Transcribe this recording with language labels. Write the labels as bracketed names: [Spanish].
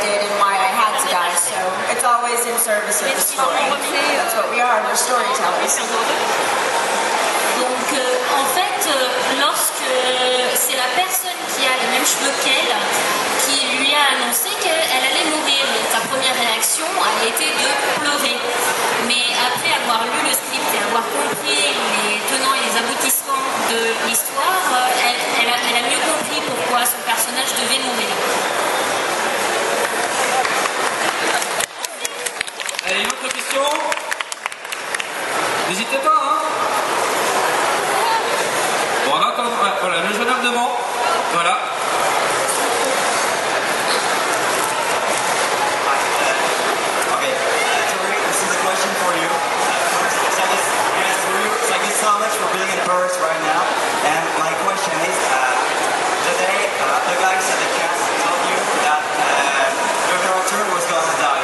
[English] always in service of the story. That's what we are, we're storytellers. [French] Donc en fait, lorsque c'est la personne qui a les mêmes cheveux qu'elle qui lui a annoncé qu'elle allait mourir, sa première réaction a été de pleurer. Mais après avoir lu le script et avoir compris les tenants et les aboutissements de l'histoire, elle a mieux compris pourquoi son personnage devait mourir. Allez, une autre question? N'hésitez pas, hein? Bon, on attend, voilà, le jeune homme devant, voilà. [English] Okay, this is a question for you. Thank you so much for being in Paris right now. And my question is, today the guys at the cast told you that your character was going to die.